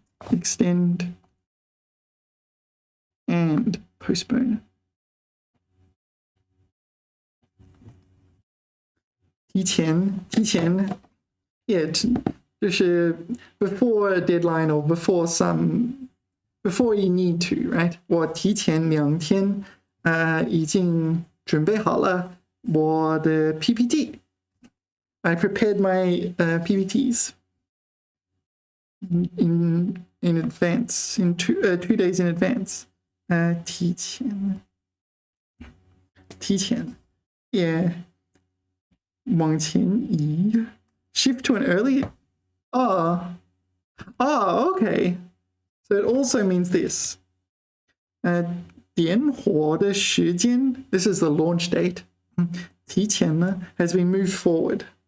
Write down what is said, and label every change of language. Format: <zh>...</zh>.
<en>Extend and postpone. 提前 yeah 就是 before a deadline or before you need to, right?</en> <zh>我提前2天已经准备好了我的 PPT.</zh> <en>I prepared my PPTs in advance, in 2 days in advance. 提前 yeah</en> <zh>往前移</zh> <en>shift to an early okay, so it also means this</en> <zh>点火的时间</zh> <en>this is the launch date 提前呢 has been moved forward.</en>